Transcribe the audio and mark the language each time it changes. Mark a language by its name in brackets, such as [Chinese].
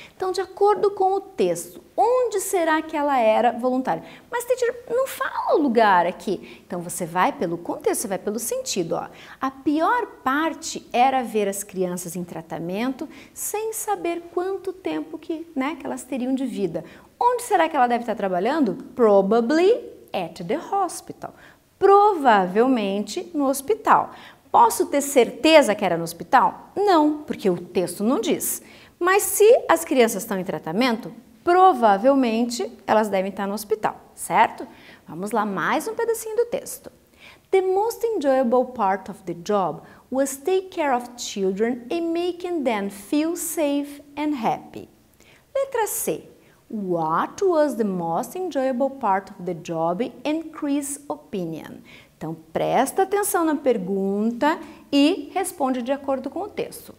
[Portuguese] Então, de acordo com o texto, onde será que ela era voluntária? Mas, teacher, não fala o lugar aqui. Então, você vai pelo contexto, você vai pelo sentido. Ó. A pior parte era ver as crianças em tratamento sem saber quanto tempo que elas teriam de vida. Onde será que ela deve estar trabalhando? [English] Probably at the hospital. [Portuguese] Provavelmente no hospital. Posso ter certeza que era no hospital? Não, porque o texto não diz. Mas se as crianças estão em tratamento, provavelmente elas devem estar no hospital, certo? Vamos lá, mais um pedacinho do texto. [English] The most enjoyable part of the job was take care of children and making them feel safe and happy. [Portuguese] Letra C. [English] What was the most enjoyable part of the job in Chris' opinion? [Portuguese] Então, presta atenção na pergunta e responde de acordo com o texto.